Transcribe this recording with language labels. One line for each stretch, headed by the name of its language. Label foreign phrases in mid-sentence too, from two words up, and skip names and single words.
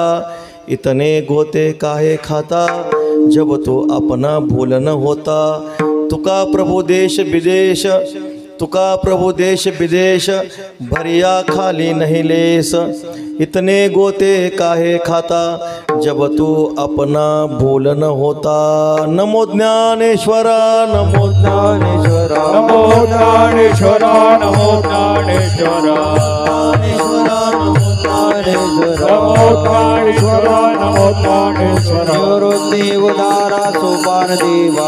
Hindi: इतने गोते काहे खाता, जब तो अपना भूल न होता। तुका प्रभु देश विदेश, तुका प्रभु देश विदेश, भरिया खाली नहीं लेस। इतने गोते काहे खाता, जब तू अपना भूल न होता।
Marathi: नमो ज्ञानेश्वरा, नमो ज्ञानेश्वरा, नमो ज्ञानेश्वरा, नमो ज्ञानेश्वरा, नमो ज्ञानेश्वरा, नमो ज्ञानेश्वरा। निवृत्ती उदारा सोपान देवा,